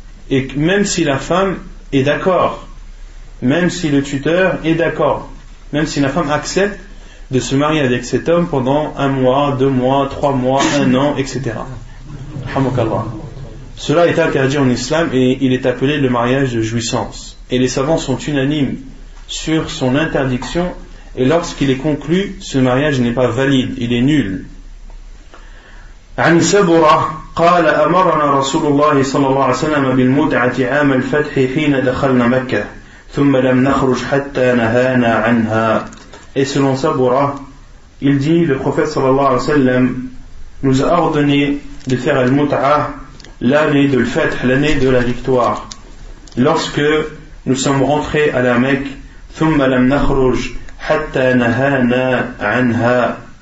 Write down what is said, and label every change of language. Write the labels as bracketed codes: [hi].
[fr] Et même si la femme est d'accord, même si le tuteur est d'accord, même si la femme accepte de se marier avec cet homme pendant 1 mois, 2 mois, 3 mois, 1 an, etc. Cela est interdit en islam et il est appelé le mariage de jouissance. Et les savants sont unanimes sur son interdiction, et lorsqu'il est conclu, ce mariage n'est pas valide, il est nul. [ar] عن سبرة قال أمرنا رسول الله صلى الله عليه وسلم بالمتعة عام الفتح حين دخلنا مكة ثم لم نخرج حتى نهانا عنها. [fr] Et selon Sabura, il dit, le prophète sallallahu alayhi wa sallam nous a ordonné de faire al-mut'a l'année de l'fath, l'année de la victoire, lorsque nous sommes rentrés à la Mecque. [ar] ثم لم نخرج حتى نهانا عنها.